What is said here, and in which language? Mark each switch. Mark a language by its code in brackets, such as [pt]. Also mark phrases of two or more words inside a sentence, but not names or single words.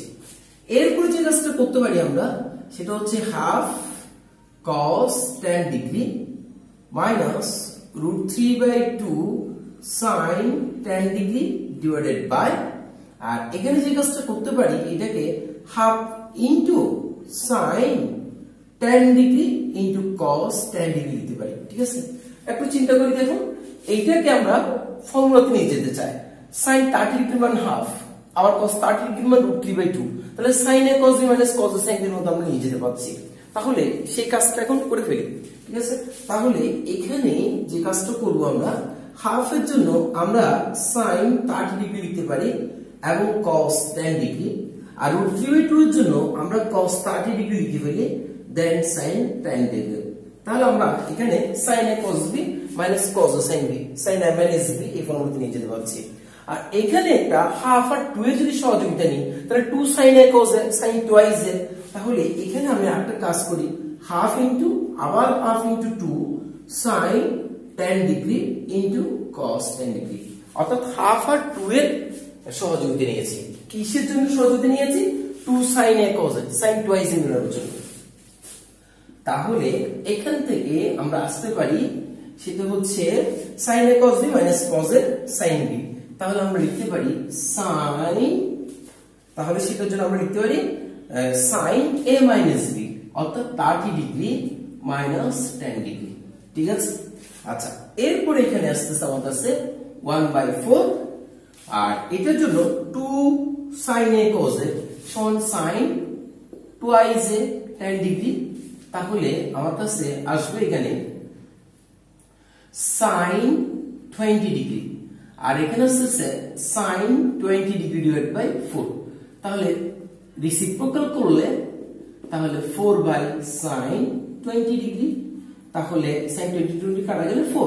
[bn] এরপরে যে কাজটা করতে পারি আমরা সেটা হচ্ছে [en] half cos 10 degree minus √3 by 2 sin 10 degree divided by, [bn] আর এখানে যে কাজটা করতে পারি এটাকে [en] half into sin 10 degree into cos 10 degree [bn] দিতে পারি, ঠিক আছে। একটু চিন্তা করে দেখুন, এইটাকে আমরা ফর্মুলাতে নিয়ে যেতে চাই। [en] sin 30 degree [bn] মান হাফ, আবার [en] cos 30 degree [bn] মান [en] √3 by 2, [bn] তাহলে [en] sin a cos b minus cos a sin b [bn] এর মধ্যে আমরা নিয়ে যেতে পারছি। তাহলে সেই কাজটা এখন করে ফেলি, ঠিক আছে। তাহলে এখানে যে কাজটা করব আমরা হাফ এর জন্য আমরা [en] sin 30 degree [bn] লিখতে পারি এবং [en] cos 10 degree, [bn] আর [en] √3 by 2 [bn] এর জন্য আমরা [en] cos 30 degree [bn] লিখতে পারি [en] then sin 10 degree. [bn] তাহলে আমরা এখানে [en] sin a cos b minus cos a sin b, sin a minus b [bn] এই ফর্মুলাতে নিয়ে যেতে পারছি। আর এখানে একটা হাফ আর 2 এর যদি সহযোগিতা নিই তাহলে [en] 2 sin a cos a sin twice a, [bn] তাহলে এখানে আমি একটা কাজ করি [en] half into [bn] আবার [en] half into 2 sin 10 degree into cos 10 degree, [bn] অর্থাৎ হাফ আর 2 এর সহযোগিতা নিয়েছি। কিসের জন্য সহযোগিতা নিয়েছি? [en] 2 sin a cos a sin twice a [bn] মেলানোর জন্য। তাহলে এখান থেকে আমরা আসতে পারি সেটা হচ্ছে [en] sin a cos b minus cos a sin b. [bn] তাহলে আমরা লিখতে পারি sin, তাহলে সেটার জন্য আমরা লিখতে পারি [en] sin a minus b [bn] অর্থাৎ [en] 30 degree minus 10 degree, [bn] ঠিক আছে। আচ্ছা, এরপরে এখানে আসতেছে আমার কাছে 1/4, আর এটার জন্য [en] 2 sin a cos a [bn] সমান [en] sin twice a 10 degree. [bn] তাহলে আমার কাছে আসবে এখানে [en] sin 20 degree, [bn] আর এখানে আসছে [en] sin 20 degree divide by 4. [bn] তাহলে রেসিপ্রোকাল করলে তাহলে [en] 4 by sin 20 degree, [bn] তাহলে [en] sin 20 [bn] কাটা গেলে 4।